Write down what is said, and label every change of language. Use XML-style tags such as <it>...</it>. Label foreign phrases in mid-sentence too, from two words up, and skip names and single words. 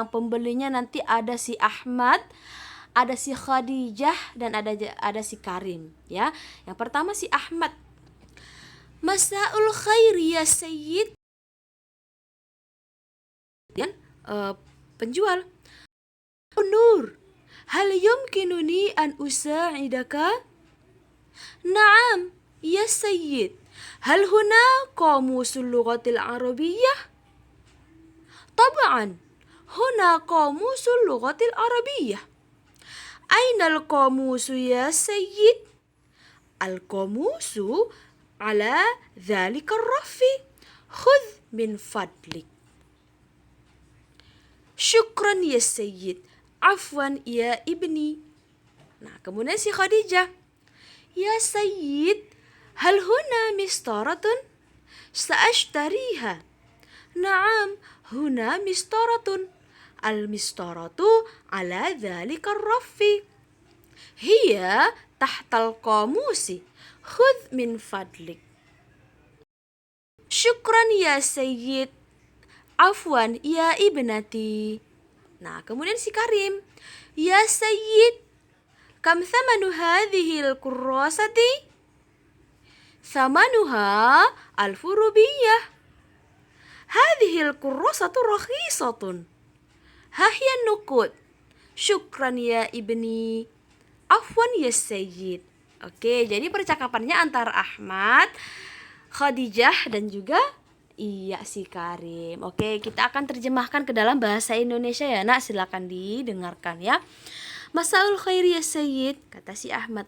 <id>Pembelinya nanti ada si Ahmad, ada si Khadijah, dan ada si Karim ya. Yang pertama si Ahmad.</id> <ar>مساء الخير يا سيد.</ar> <id>Dan penjual.</id> <ar>نور، هل يمكنني أن أساعدك? نعم يا سيد. هل هنا قاموس اللغة العربية? طبعا، هنا قاموس اللغة العربية. أين القاموس يا سيد? القاموس على ذلك الرف. خذ من فضلك. شكرا يا سيد. عفوا يا ابني.</ar> <id>Nah, kemudian si Khadijah.</id> <ar>يا سيد، هل هنا مسطرة? سأشتريها. نعم، هنا مسطرة. المسطرة على ذلك الرف. هي تحت القاموس. خذ من فضلك. شكرا يا سيد. عفوا يا ابنتي.</ar> <id>Nah, kemudian si Karim,</id> <ar>يا سيد، كم ثمن هذه الكراسة? ثمنها ألف روبية. هذه الكراسة رخيصة. ها هي النقود. شكرا يا ابني. عفوا يا سيد.</ar> <id>Oke, jadi percakapannya antara Ahmad, Khadijah dan juga si Karim. Oke, kita akan terjemahkan ke dalam bahasa Indonesia ya nak. Silakan didengarkan ya.</id> <ar>مساء الخير يا سيد,</ar> <id>kata si Ahmad.</id>